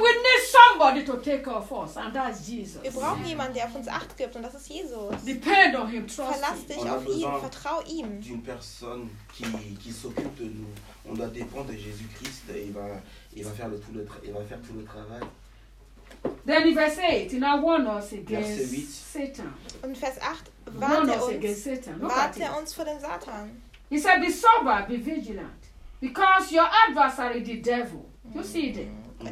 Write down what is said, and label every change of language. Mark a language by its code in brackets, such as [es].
[en] We need somebody to take care of us, and that's Jesus. [de] Wir brauchen jemanden, der auf uns Acht gibt, und das ist Jesus. [en] Depend on him, trust [de] Verlass [en] him. [de] Dich auf ihn, vertrau ihm. [fr] D'une personne qui s'occupe de nous. On doit dépendre de Jésus-Christ et il va faire tout le travail. [en] Then in verse 8, he now warns us against Satan. [de] Und Vers 8 warnt er uns vor dem Satan. [en] He said, be sober, be vigilant, because your adversary, the devil, you see that?